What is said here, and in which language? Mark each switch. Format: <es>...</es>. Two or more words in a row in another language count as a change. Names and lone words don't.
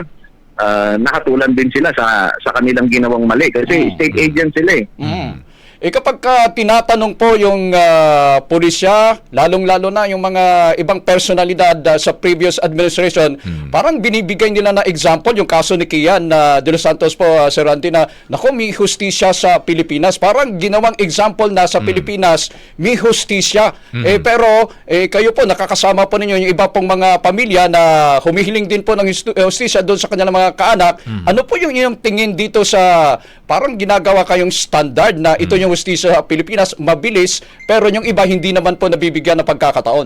<tl>Nakatulan din sila sa kanilang ginawang mali kasi</tl> <en>state agent</en> <tl>sila Kapag tinatanong po yung pulisya, lalong-lalo na yung mga ibang personalidad sa</tl> <en>previous administration,</en> <tl>parang binibigay nila na example yung kaso ni Kian de los Santos po, Sir Randy, na naku, may hustisya sa Pilipinas. Parang ginawang example na sa Pilipinas, may hustisya. Pero kayo po, nakakasama po ninyo yung iba pong mga pamilya na humihiling din po ng hustisya doon sa kanilang mga kaanak. Ano po yung inyong tingin dito sa parang ginagawa kayong standard na ito yung hustisya sa Pilipinas, mabilis, pero yung iba hindi naman po nabibigyan ng pagkakataon?</tl>